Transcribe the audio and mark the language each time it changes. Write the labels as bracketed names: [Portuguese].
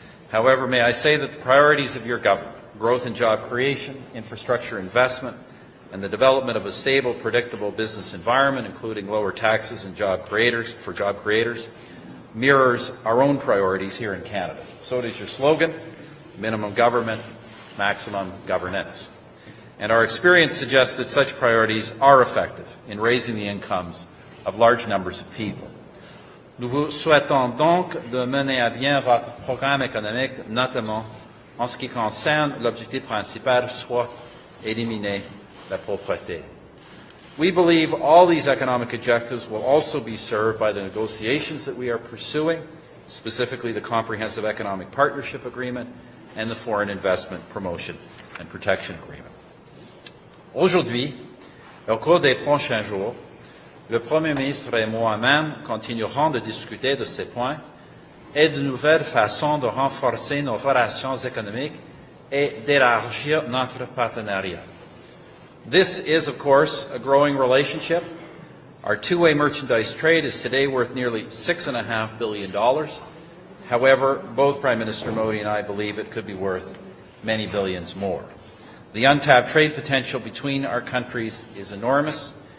[English] However, may I say that the priorities of your government, growth and job creation, infrastructure investment, and the development of a stable, predictable business environment, including lower taxes and job creators, mirrors our own priorities here in Canada. So does your slogan, minimum government, maximum governance. And our experience suggests that such priorities are effective in raising the incomes of large numbers of people. [French] Nous vous souhaitons donc de mener à bien votre programme économique, notamment en ce qui concerne l'objectif principal, soit éliminer la pauvreté. [English] We believe all these economic objectives will also be served by the negotiations that we are pursuing, specifically the Comprehensive Economic Partnership Agreement and the Foreign Investment Promotion and Protection Agreement. [French] Aujourd'hui, au cours des prochains jours, le Premier ministre et moi-même continuerons de discuter de ces points et de nouvelles façons de renforcer nos relations économiques et d'élargir notre partenariat. [English] This is, of course, a growing relationship. Our two-way merchandise trade is today worth nearly $6.5 billion. However, both Prime Minister Modi and I believe it could be worth many billions more. The untapped trade potential between our countries is enormous.